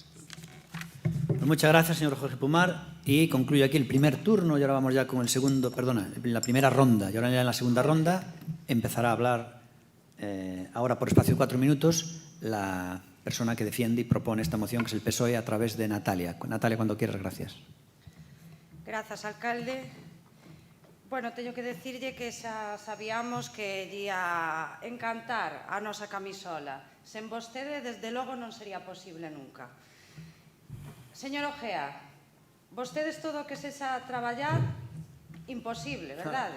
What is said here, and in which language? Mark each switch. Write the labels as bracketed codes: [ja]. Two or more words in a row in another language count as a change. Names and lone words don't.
[es] Pues muchas gracias, señor Jorge Pumar. Y concluyo aquí el primer turno. Y ahora vamos ya con el segundo, perdona, la primera ronda. Y ahora ya en la segunda ronda empezará a hablar, ahora por espacio de 4 minutos, la persona que defiende y propone esta moción, que es el PSOE, a través de Natalia. Natalia, cuando quieras, gracias. [gl] Grazas, alcalde. Bueno, teño que decirlle que xa sabíamos que ia encantar a nosa camisola. Sen vostede, desde logo, non sería posible nunca. Señor Ojea, vostedes todo o que sexa traballar, imposible, verdade?